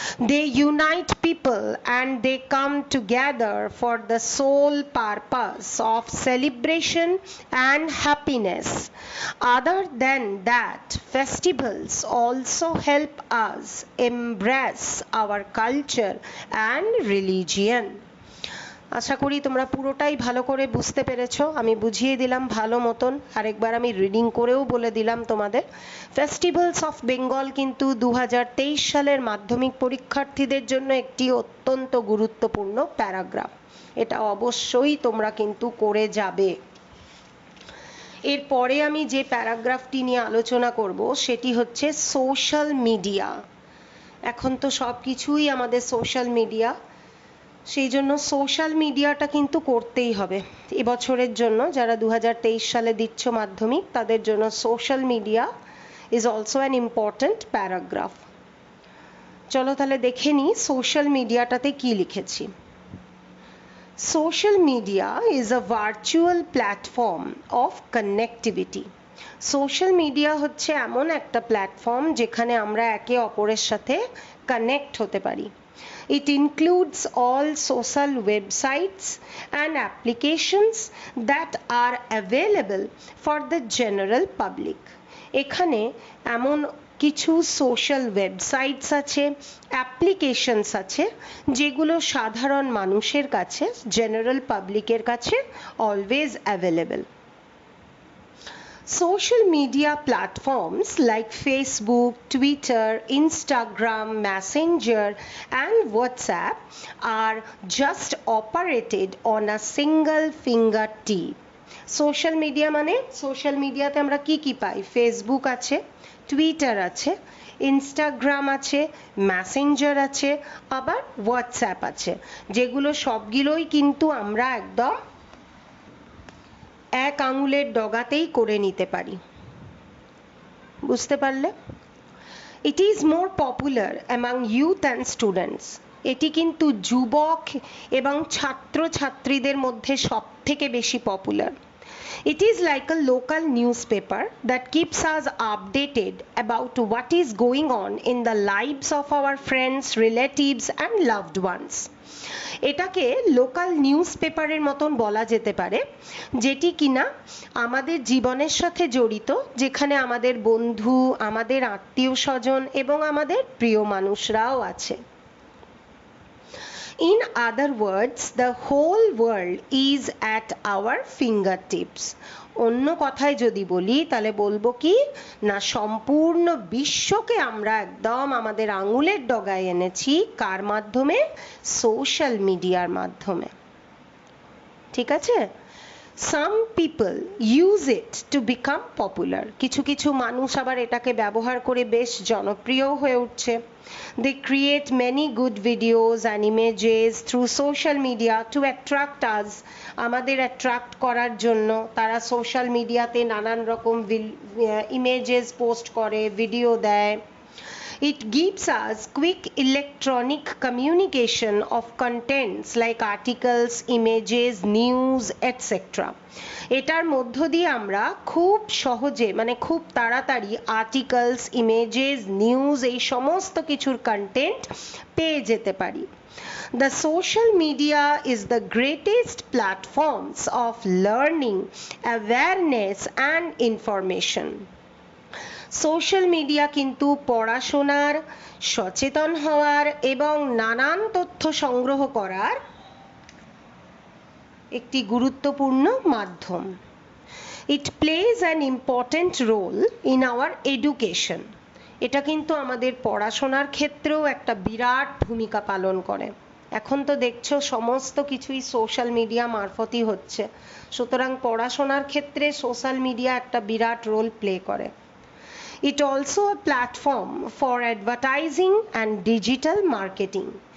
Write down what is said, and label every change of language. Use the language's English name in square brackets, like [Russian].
[English] They unite people and they come together for the sole purpose of celebration and happiness. Other than that, festivals also help us embrace our culture and religion. [Bangla] আশা করি তোমরা পুরোটাই ভালো করে বুঝতে পেরেছো। আমি বুঝিয়ে দিলাম ভালো মতন, আরেকবার আমি রিডিং করেও বলে দিলাম তোমাদের। ফেস্টিভ্যালস অফ বেঙ্গল কিন্তু 2023 সালের মাধ্যমিক পরীক্ষার্থীদের জন্য একটি অত্যন্ত গুরুত্বপূর্ণ প্যারাগ্রাফ। এটা অবশ্যই তোমরা কিন্তু করে যাবে। এরপরে আমি যে প্যারাগ্রাফটি নিয়ে আলোচনা করব সেটি হচ্ছে সোশ্যাল মিডিয়া। এখন তো সব কিছুই আমাদের সোশ্যাল মিডিয়া, সেই জন্য সোশ্যাল মিডিয়াটা কিন্তু করতেই হবে এবছরের জন্য। যারা 2023 সালে দিচ্ছ মাধ্যমিক তাদের জন্য [English] Social media is also an important paragraph. [Bangla] চলো তাহলে দেখে নিই সোশ্যাল মিডিয়াটাতে কি লিখেছি। [English] Social media is a virtual platform of connectivity. [Bangla] Social media হচ্ছে এমন একটা প্ল্যাটফর্ম যেখানে আমরা একে অপরের সাথে কানেক্ট হতে পারি। [English] It includes all social websites and applications that are available for the general public. [Bangla] এখানে এমন কিছু সোশ্যাল ওয়েবসাইটস আছে, অ্যাপ্লিকেশনস আছে যেগুলো সাধারণ মানুষের কাছে, জেনারেল পাবলিকের কাছে always available. [English] Social media platforms like Facebook, Twitter, Instagram, Messenger, and WhatsApp are just operated on a single fingertip. [Bangla] Social media মানে সোশ্যাল মিডিয়াতে আমরা কি কি পাই? ফেসবুক আছে, টুইটার আছে, ইনস্টাগ্রাম আছে, মেসেঞ্জার আছে, আবার হোয়াটসঅ্যাপ আছে, যেগুলো সবগুলোই কিন্তু আমরা একদম এক আঙুলের ডগাতেই করে নিতে পারি। বুঝতে পারলে? [English] It is more popular among youth and students. [Bangla] এটি কিন্তু যুবক এবং ছাত্রছাত্রীদের মধ্যে সব থেকে বেশি popular. [English] It is like a local newspaper that keeps us updated about what is going on in the lives of our friends, relatives and loved ones. [Bangla] এটাকে লোকাল নিউজ পেপারের মতন বলা যেতে পারে, যেটি কিনা আমাদের জীবনের সাথে জড়িত, যেখানে আমাদের বন্ধু, আমাদের আত্মীয় স্বজন এবং আমাদের প্রিয় মানুষরাও আছে। [English] In other words, the whole world is at our fingertips. [Bangla] অন্য কথায় যদি বলি তাহলে বলবো কি না, সম্পূর্ণ বিশ্বকে আমরা একদম আমাদের আঙুলের ডগায় এনেছি। কার মাধ্যমে? সোশ্যাল মিডিয়ার মাধ্যমে। ঠিক আছে? [English] Some people use it to become popular. [Bangla] কিছু কিছু মানুষ আবার এটাকে ব্যবহার করে বেশ জনপ্রিয় হয়ে উঠছে। [English] They create many good videos and images through social media to attract us. [Bangla] আমাদের অ্যাট্রাক্ট করার জন্য তারা সোশ্যাল মিডিয়াতে নানান রকম ইমেজেস পোস্ট করে, ভিডিও দেয়। [English] It gives us quick electronic communication of contents like articles, images, news, etc. [Bangla] এটার মধ্য দিয়ে আমরা খুব সহজে মানে খুব তাড়াতাড়ি আর্টিকেলস, ইমেজেস, নিউজ এই সমস্ত কিছুর কন্টেন্ট পেয়ে যেতে পারি। [English] The social media is the greatest platforms of learning, awareness and information. [Bangla] Social media কিন্তু পড়াশোনার, সচেতন হওয়ার এবং নানান তথ্য সংগ্রহ করার একটি গুরুত্বপূর্ণ মাধ্যম। [English] It plays an important role in our education. [Bangla] এটা কিন্তু আমাদের পড়াশোনার ক্ষেত্রেও একটা বিরাট ভূমিকা পালন করে। এখন তো দেখছো সমস্ত কিছুই সোশ্যাল মিডিয়া মারফতই হচ্ছে, সুতরাং পড়াশোনার ক্ষেত্রে সোশ্যাল মিডিয়া একটা বিরাট রোল প্লে করে। [English] It also a platform for advertising and digital marketing.